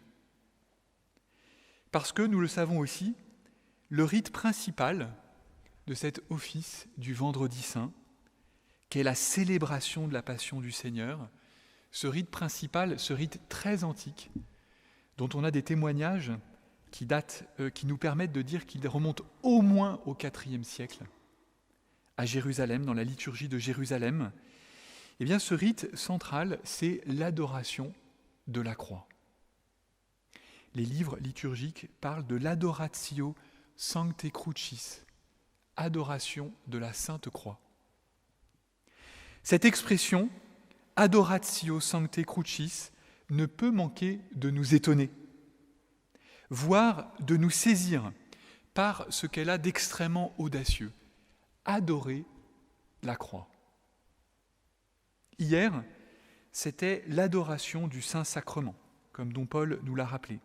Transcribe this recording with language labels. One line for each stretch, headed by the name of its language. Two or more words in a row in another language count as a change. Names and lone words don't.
French: Parce que, nous le savons aussi, le rite principal de cet office du vendredi saint, qu'est la célébration de la passion du Seigneur, ce rite principal, ce rite très antique, dont on a des témoignages qui nous permettent de dire qu'il remonte au moins au IVe siècle, à Jérusalem, dans la liturgie de Jérusalem. Eh bien, ce rite central, c'est l'adoration de la croix. Les livres liturgiques parlent de l'
Latin: adoratio sancte crucis,
French: adoration de la Sainte Croix. Cette expression,
Latin: adoratio sancte crucis,
French: ne peut manquer de nous étonner, voire de nous saisir par ce qu'elle a d'extrêmement audacieux, adorer la croix. Hier, c'était l'adoration du Saint-Sacrement, comme dont Paul nous l'a rappelé.